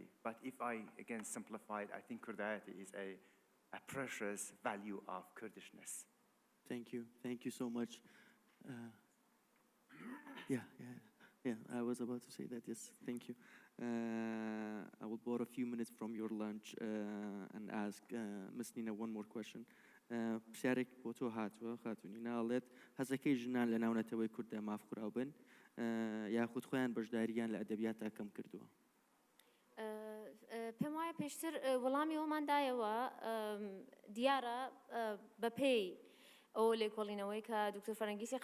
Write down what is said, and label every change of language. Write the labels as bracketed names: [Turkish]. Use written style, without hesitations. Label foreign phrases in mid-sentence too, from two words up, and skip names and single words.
[English] But if I again simplify it, I think Kurdiety is a precious value of Kurdishness. Thank you so much. Yeah, I was about to say that, yes, thank you. I will borrow a few minutes from your lunch and ask Ms. Nina one more question. [Central Kurdish] پرسیارێک بۆ تۆ هاتووە خاتونی ناڵێت هەزەکەی ژنان لە ناونەتەوەی کوردە مافخوراوبن یاخود خۆیان بەشداریان لە ئەدەبیاتە کەم کردووە. پێم وایە پێشتر وەڵامی ئەوماندایەوە دیارە بەپێی ئەو لێکۆڵینەوەی کە دکتۆر فەرەنگیسی